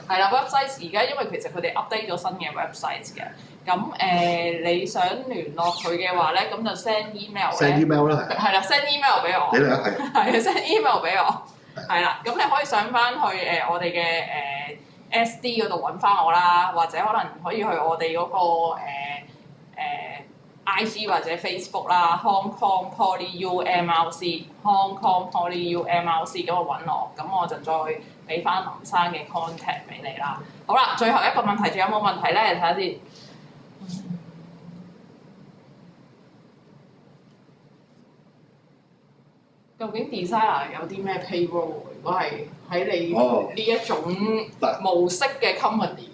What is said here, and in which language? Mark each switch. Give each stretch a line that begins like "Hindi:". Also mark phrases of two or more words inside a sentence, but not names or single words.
Cantonese: 係啦 ，website 而家因為其實佢哋 update 咗新嘅 website 嘅，咁你想聯絡佢嘅話咧，咁就
English: send email
Cantonese: 咧。
English: send email 啦，
Cantonese: 係啦，
English: send email
Cantonese: 俾我。俾你啊，係。係啊，
English: send email
Cantonese: 俾我。係啦，咁你可以上翻去我哋嘅SD 嗰度揾翻我啦，或者可能可以去我哋嗰個IG 或者 Facebook 啦 ，Hong Kong Poly U MLC，Hong Kong Poly U MLC 咁我揾我，咁我就再俾翻林生嘅 contact 俾你啦。好啦，最後一個問題，仲有冇問題咧？睇下先。究竟 designer 有啲咩 payroll？如果係喺你呢一種模式嘅 company？